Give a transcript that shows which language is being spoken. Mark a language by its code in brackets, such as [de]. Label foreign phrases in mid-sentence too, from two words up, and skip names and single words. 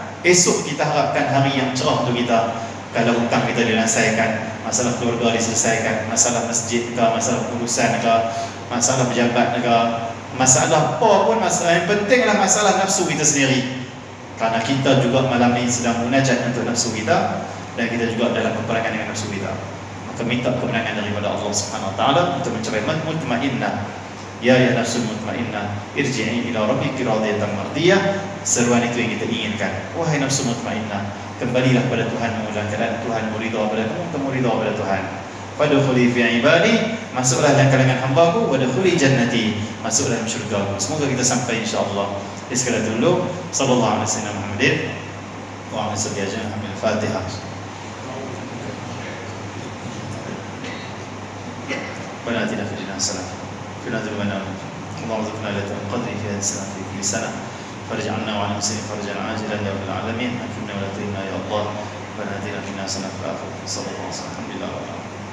[ms] Esok kita harapkan hari yang cerah untuk kita. Kalau hutang kita diselesaikan, masalah keluarga diselesaikan, masalah masjid ke, masalah urusan ke, masalah pejabat ke, masalah apa pun, masalah yang penting adalah masalah nafsu kita sendiri. Kerana kita juga malam ini sedang munajat untuk nafsu kita, dan kita juga dalam peperangan dengan nafsu kita. Maka minta kemenangan daripada Allah [ar] سبحانه وتعالى [ms] untuk mencapai mutmainnah. [ar] يا النفس المطمئنة, ارجعي إلى ربك راضية مرضية. [ms] Seruan itu yang kita inginkan. Wahai [ar] النفس المطمئنة, [ms] kembalilah pada Tuhanmu dalam keadaan Tuhanmu ridha pada kamu ridha pada Tuhan. [ar] فادخلي في عبادي, [ms] masuklah dalam kalangan hamba-Ku, [ar] وادخلي جنتي, [ms] masuklah dalam syurga-Ku. Semoga kita sampai insya-Allah. Sekadar dulu, [ar] صلى الله عليه وسلم محمد وعلى آله أجمعين. الفاتحة وآتنا في الدنيا حسنة وقنا عذاب النار. اللهم ارزقنا ليلة القدر في هذه السنة في كل سنة فاجعلنا وعلى المسلمين فرجا عاجلا يا رب العالمين. أكرمنا ولا تهنا يا الله. وآتنا في الدنيا حسنة وفي الآخرة حسنة. Alhamdulillah.